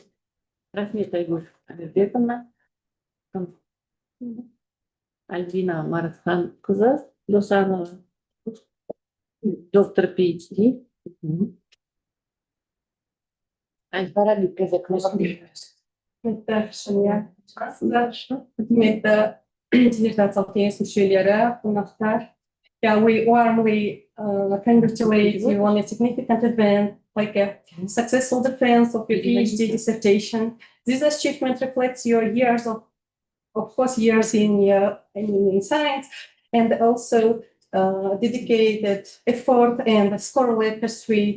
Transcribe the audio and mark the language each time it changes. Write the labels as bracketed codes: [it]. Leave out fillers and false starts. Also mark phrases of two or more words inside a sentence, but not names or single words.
[kk] Рахмет, Айгүл Амирбековна. Альбина Маратханқызы Досанова, доктор PhD. Құрметті диссертациялық кеңес мүшелері, қонақтар. [en] We warmly congratulate you on a significant event, like a successful defense of your PhD dissertation. This achievement reflects your years of course, years in science, and also dedicated effort and scholarly pursuit.